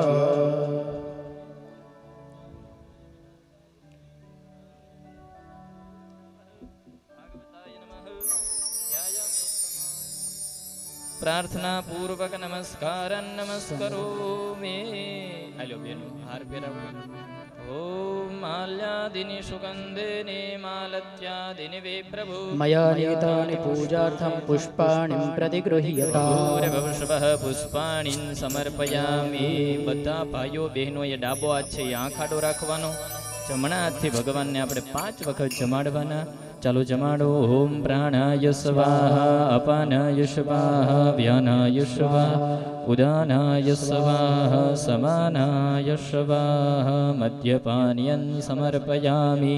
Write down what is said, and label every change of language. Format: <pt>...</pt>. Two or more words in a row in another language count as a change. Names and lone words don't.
<sa>प्रार्थना पूर्वक नमस्कार नमस्करोमि।</sa> <gu>હેલો બેનો હાર પેરાવો।</gu> <sa>ओम माल्यादिनि सुगन्धिनि मालत्यादिनि वे प्रभु मया नीतानि पूजार्थं पुष्पाणि प्रतिगृह्यताम्। भवशवः पुष्पाणि समर्पयामि।</sa> <gu>બધા ભાઈઓ બહેનો એ ડાબો હાથ છે એ આંખ આડો રાખવાનો, જમણા હાથથી ભગવાનને આપણે 5 વખત જમાડવાના। ચાલો જમાડો।</gu> <sa>ઓમ પ્રાણાય સ્વાહા, અપાનાય સ્વાહા, વ્યાનાય સ્વાહા, ઉદાનાય સ્વાહા, સમાનાય સ્વાહા, મદ્યપાનીયં સમર્પયામિ।</sa>